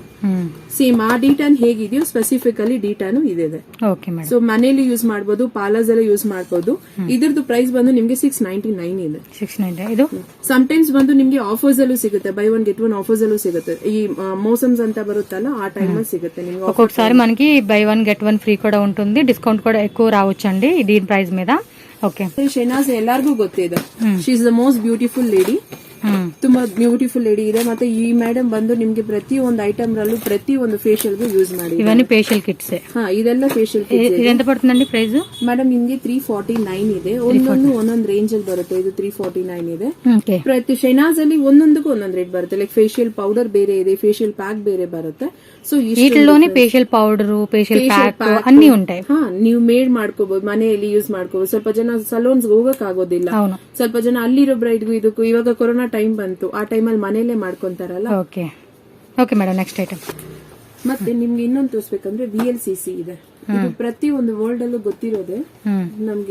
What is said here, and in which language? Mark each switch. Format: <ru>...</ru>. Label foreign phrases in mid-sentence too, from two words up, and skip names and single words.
<kn>ಸೇಮ್ ಆ ಡಿ-ಟ್ಯಾನ್ ಹೇಗಿದೆಯೋ</kn> <en>specifically de-tan</en> <kn>ಇದೆ. ಸೊ ಮನೇಲಿ ಯೂಸ್ ಮಾಡಬಹುದು, ಪಾರ್ಲರ್ಸ್ ಎಲ್ಲ ಯೂಸ್ ಮಾಡಬಹುದು. ಇದ್ರದ್ದು ಪ್ರೈಸ್ ಬಂದು ನಿಮ್ಗೆ 699 ಇದೆ. 699 ಇದು ಸಮ್ಟೈಮ್ಸ್ ಬಂದು ನಿಮ್ಗೆ ಆಫರ್ಸ್ ಅಲ್ಲೂ ಸಿಗುತ್ತೆ,</kn> <en>buy one get one offers</en> <kn>ಅಲ್ಲೂ ಸಿಗುತ್ತೆ. ಈ ಮೋಸಮ್ಸ್ ಅಂತ ಬರುತ್ತಲ್ಲ ಆ ಟೈಮ್ ಅಲ್ಲಿ సిಗುತ್ತೆ నిಮಗೆ.</kn> <te>ఒక్కొక్కసారి మనకి</te> <en>buy one get one free</en> <te>కూడా ఉంటుంది, డిస్కౌంట్ కూడా ఎక్కువ రావచ్చండి దీని ప్రైస్ మీద. ఓకే.</te> <kn>ಶೆನಾಜ್ ಎಲ್ಲರಿಗೂ ಗೊತ್ತಿದೆ,</kn> <en>she is the most beautiful lady.</en> <kn>ತುಂಬಾ</kn> <en>beautiful lady</en> <kn>ಇದೆ. ಮತ್ತೆ ಈ ಮೇಡಮ್ ಬಂದು ನಿಮ್ಗೆ ಪ್ರತಿ ಒಂದು ಐಟಮ್ ರಲ್ಲೂ ಪ್ರತಿ ಒಂದು ಫೇಶಿಯಲ್ ಗೂ ಯೂಸ್ ಮಾಡಿ. ಇವన్నీ</kn> <en>facial kits.</en> <kn>ಇದೆಲ್ಲ</kn> <en>facial kits.</en> <te>ఎంత పడుతుందండి ప్రైస్?</te> <kn>ಮೇಡಮ್ ನಿಮ್ಗೆ 349 ಇದೆ. ಒಂದೊಂದು ರೇಂಜ್ ಅಲ್ಲಿ ಬರುತ್ತೆ. ಇದು 349 ಇದೆ. ಪ್ರತಿ ಶೆನಾಜ್ ಅಲ್ಲಿ ಒಂದೊಂದಕ್ಕೂ ಒಂದೊಂದು ರೇಟ್ ಬರುತ್ತೆ.</kn> <en>like facial powder</en> <kn>ಬೇರೆ ಇದೆ,</kn> <en>facial pack</en> <kn>ಬೇರೆ ಬರುತ್ತೆ. ಸೊ</kn> <te>వీటిలోనే</te> <en>facial powder, facial pack</en> <te>అన్ని ఉంటాయి.</te> <kn>ನೀವು ಮೇಡ್ ಮಾಡ್ಕೋಬಹುದು, ಮನೆಯಲ್ಲಿ ಯೂಸ್ ಮಾಡ್ಕೋಬಹುದು. ಸ್ವಲ್ಪ ಜನ ಸಲೂನ್ಸ್ ಹೋಗಕ್ ಆಗೋದಿಲ್ಲ, ಸ್ವಲ್ಪ ಜನ ಅಲ್ಲಿರೋ ಬ್ರೈಡ್ಗೂ ಇದಕ್ಕೂ ಇವಾಗ ಕೊರೋನಾ ಟೈಮ್ ಬಂತು, ಆ ಟೈಮಲ್ಲಿ ಮನೆಯಲ್ಲೇ ಮಾಡ್ಕೊಂತಾರಲ್ಲ.</kn> <en>okay okay madam. next item</en> <kn>ಮತ್ತೆ ನಿಮ್ಗೆ ಇನ್ನೊಂದು ತೋರಿಸ್ಬೇಕಂದ್ರೆ VLCC ಇದೆ. ಇದು ಪ್ರತಿ ಒಂದು ವರ್ಲ್ಡ್ ಅಲ್ಲೂ ಗೊತ್ತಿರೋದೆ ನಮ್ಗೆ.</kn>